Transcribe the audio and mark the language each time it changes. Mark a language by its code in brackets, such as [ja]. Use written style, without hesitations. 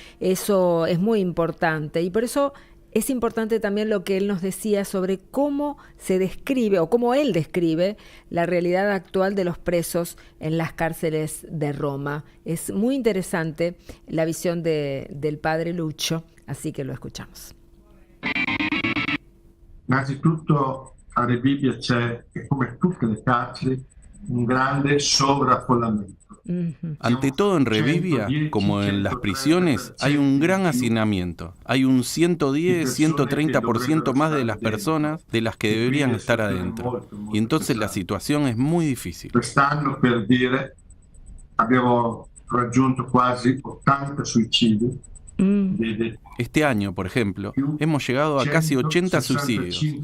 [es] Eso es muy importante y por eso es importante también lo que él nos decía sobre cómo se describe o cómo él describe la realidad actual de los presos en las cárceles de Roma. Es muy interesante la visión del padre Lucio, así que lo escuchamos. [it] Innanzitutto a Revivia c'è, come tutte le carceri, un grande sovraffollamento. [es] Ante todo en Revivia, como en las prisiones, hay un gran hacinamiento. Hay un 110-130% más de las personas de las que deberían estar adentro. Y entonces la situación es muy difícil. [it] Quest'anno, per dire, abbiamo raggiunto quasi 80 suicidi. [es] Este año, por ejemplo, hemos llegado a casi 80 suicidios.